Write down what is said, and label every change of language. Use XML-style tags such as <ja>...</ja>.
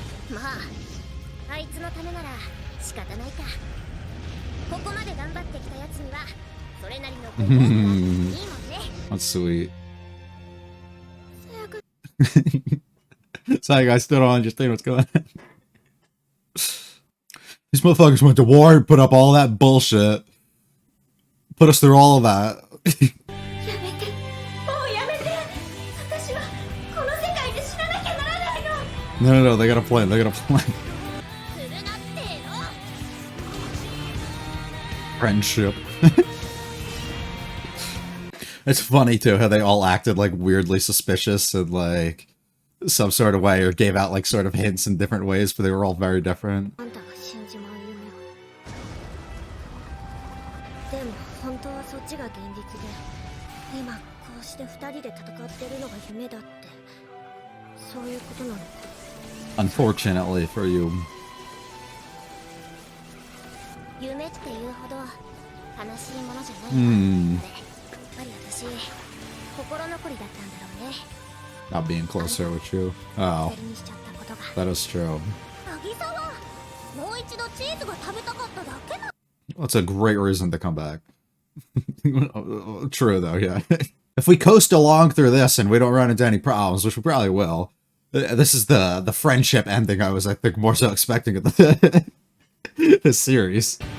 <ja>まああいつのためなら仕方ないか。ここまで頑張ってきたやつにはそれなりのご褒美があっていいもんね。</ja> <en>That's sweet.</en> <ja>さやか</ja> <en>Sorry guys, still don't understand what's going on. These motherfuckers went to war and put up all that bullshit. Put us through all of that.</en> <ja>やめて、もうやめて。私はこの世界で死ななきゃならないの。</ja> <en>No, they got a plan. They got a plan.</en> <ja>するなっての。</ja> <en>Friendship. It's funny too how they all acted like weirdly suspicious in like some sort of way, or gave out like sort of hints in different ways, but they were all very different.</en> <ja>あんたが死んじまう夢を。でも本当はそっちが現実で、今こうして2人で戦ってるのが夢だって、そういうことなのか。</ja> <en>Unfortunately for you.</en> <ja>夢っていうほど悲しいものじゃない。 Hmm. あれやっぱり私心残りだったんだろうね。</ja> <en>Not being closer with you. Oh,</en> <ja>それにしちゃったことが。</ja> <en>that is true.</en> <ja>渚はもう一度チーズが食べたかっただけな。</ja> <en>That's a great reason to come back. True though, yeah. If we coast along through this and we don't run into any problems, which we probably will, this is the friendship ending I was, I think, more so expecting of the this series.</en>